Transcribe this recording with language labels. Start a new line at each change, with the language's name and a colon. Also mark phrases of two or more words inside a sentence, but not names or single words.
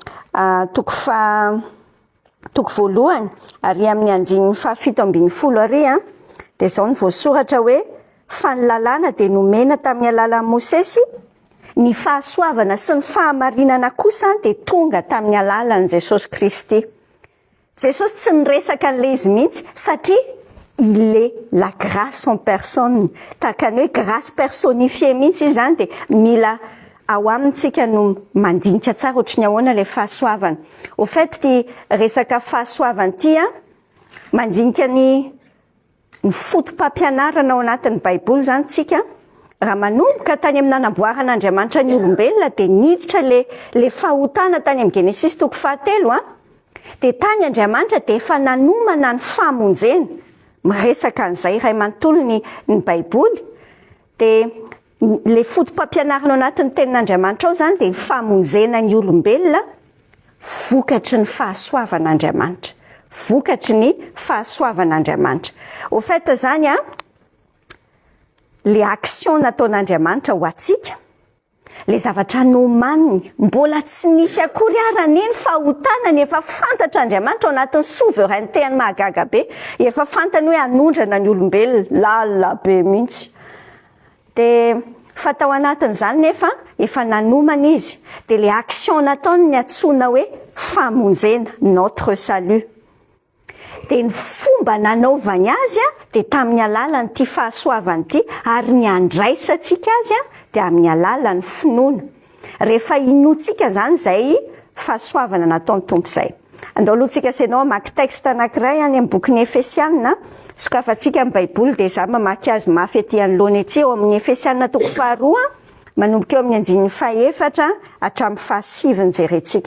Malagasy: toko voalohany ary amin'ny andininy fa 7:10 ary de zao ny voasoratra hoe fa ny lalàna de nomena tamin'ny alalan'i Mosesy ny fahasoavana sy ny fahamarinana kosa de tonga tamin'ny alalan'i Jesosy Kristy. Jesosy tsy niresaka an'le izy mihitsy satria
French: il est la grâce en personne
Malagasy: takany hoe
French: grâce personnifiée
Malagasy: mihitsy zany de mila ao amintsika no mandinika tsara ohatrany ahoana le fahasoavana.
French: Au fait
Malagasy: ty resaka fahasoavana ty mandinika ny fotom-pampianarana ao anatin'ny baiboly zany tsika raha manomboka tany amin'ny nanamboaran'Andriamanitra ny olombelona de niditra le fahotana tany amin'ny Genesis toko 4 de tany Andriamanitra de efa nanomana ny famonjena miresaka an'izay ray manontolo ny baiboly de le fotom-pampianarana anatin'ny tenin'Andriamanitra ao zany de ny famonjena ny olombelona vokatry ny fahasoavan'Andriamanitra vokatry ny fahasoavan'Andriamanitra.
French: Au fait
Malagasy: zany le action nataon'Andriamanitra ho atsika le zavatra nomaniny mbola tsy nisy akory arany eny fahotanany efa fantatr'Andriamanitra ao anatin'ny souveraineté-ny mahagaga be efa fantany hoe anondrana ny olombelona lalina be mihitsy de fatao anatin'izany nefa efa nanomana izy de le action nataony ny atsona hoe famonjena
French: notre salut
Malagasy: de ny fomba nanaovany azy de tamin'ny alalany ty fahasoavany ty ary ny andraisantsika azy de amin'ny alalan'ny finoana rehefa inotsika zany zay fahasoavana nataon'ny tompo zay. Andao alohantsika senao mamaky texte anankiray any amin'ny bokin'ny Efesiana sokafantsika amin'ny baiboly de za mamaky azy mafy aty anoloana ety eo amin'ny Efesiana toko 2 manomboka eo amin'ny andininy 4 hatramin'ny 7 jerentsika.